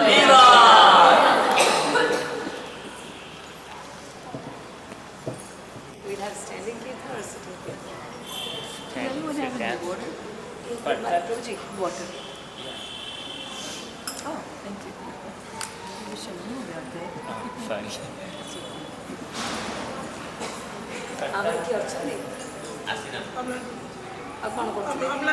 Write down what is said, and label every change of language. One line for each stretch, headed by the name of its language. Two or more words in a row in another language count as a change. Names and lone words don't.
English: We'll have standing kirtan or sitting kirtan? Anyone have dance? Prabhuji, water. Oh, thank you. You should know about that. Sorry.
Odia: ଆମର କିଏ ଅଛନ୍ତି? ଆସିନା ଆଉ କ'ଣ କରୁଥିଲେ? ଆମଲା।